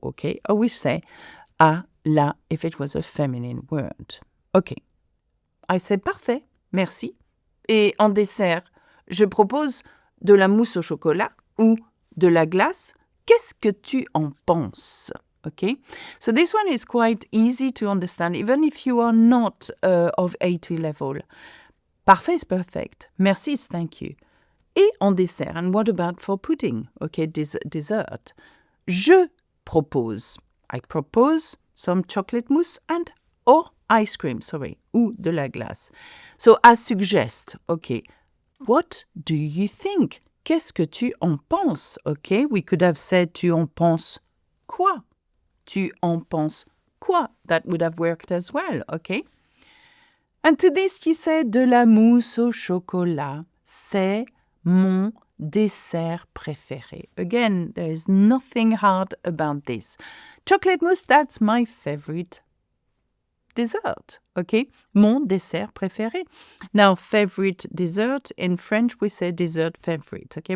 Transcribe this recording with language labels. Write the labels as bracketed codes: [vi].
[en] Okay, or we say à la if it was a feminine word. Okay. I say [fr] parfait, merci. Et en dessert, je propose de la mousse au chocolat ou de la glace. Qu'est-ce que tu en penses? [en] Okay, so this one is quite easy to understand, even if you are not of A2 level. Parfait is perfect. Merci is thank you. [fr] Et en dessert, [en] and what about for pudding? [fr] Okay, dessert. Je propose. [en] I propose some chocolate mousse and or ice cream, [fr] ou de la glace. [en] So, I suggest, okay, what do you think? [fr] Qu'est-ce que tu en penses? [en] Okay, we could have said, [fr] tu en penses quoi? Tu en penses quoi? [en] That would have worked as well, okay? And to this, you say, [fr] de la mousse au chocolat, c'est mon dessert préféré. [en] Again, there is nothing hard about this. Chocolate mousse, that's my favorite dessert, okay? [fr] Mon dessert préféré. [en] Now, favorite dessert, in French, we say dessert favorite, okay?